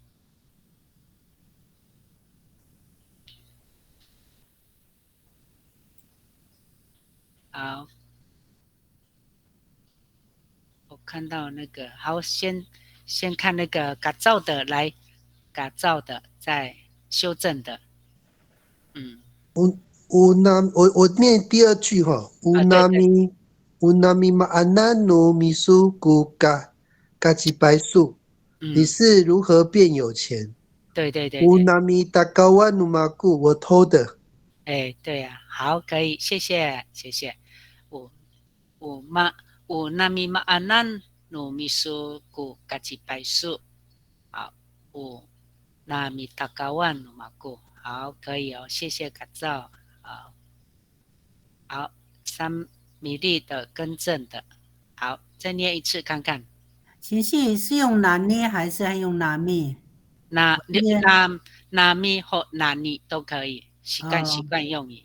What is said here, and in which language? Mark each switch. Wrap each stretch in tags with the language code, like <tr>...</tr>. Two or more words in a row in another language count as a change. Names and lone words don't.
<zh>好，我看到那个，好，先看那个改造的，来改造的，再修正的。我念第二句哈。</zh> <ami>unami ma'ananu misu gu gaji</ami> <zh>白素。你是如何变有钱？对。</zh> <ami>unami dagawa numaku</ami> <zh>我偷的。对呀，好，可以，谢谢。</zh> <ami>unami ma'ananu misu gu gaji</ami> <zh>白素。</zh> <ami>好 ，unami dagawa numaku。</ami> <zh>好，可以哦，谢谢改造。好，3米粒的更正的。好，再念一次看看。贤信是用拿捏还是用拿咪？拿咪或拿你都可以，习惯用语。</zh>